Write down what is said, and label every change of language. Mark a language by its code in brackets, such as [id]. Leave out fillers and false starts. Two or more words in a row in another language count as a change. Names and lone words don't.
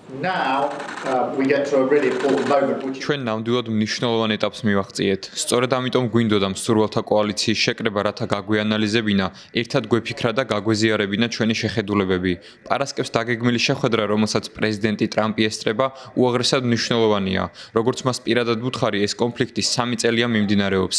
[en] Now we get to a really important moment which [ka] ჩვენ ნამდვილად მნიშვნელოვან ეტაპს მივაღწიეთ. სწორედ ამიტომ გვინდოდა მსურველთა კოალიციის შეკრება, რათა გაგვეანალიზებინა, ერთად გვეფიქრა და გაგვეზიარებინა ჩვენი შეხედულებები. პარასკევს დაგეგმილი შეხვედრა, რომელსაც პრეზიდენტი ტრამპი ესწრება, უაღრესად მნიშვნელოვანია. როგორც მას პირადად ვუთხარი, ეს კონფლიქტი 3 წელია მიმდინარეობს.